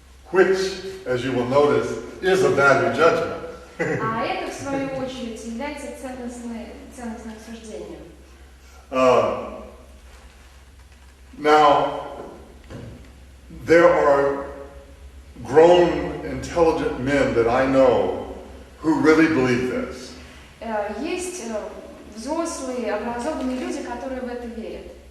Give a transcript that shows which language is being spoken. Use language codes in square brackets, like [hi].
[en] Which, as you will notice, is a value judgment. [ru] А это, в свою очередь, является ценностным суждением. [en] Now, there are grown, intelligent men that I know who really believe this. [ru] Есть взрослые, образованные люди, которые в это верят.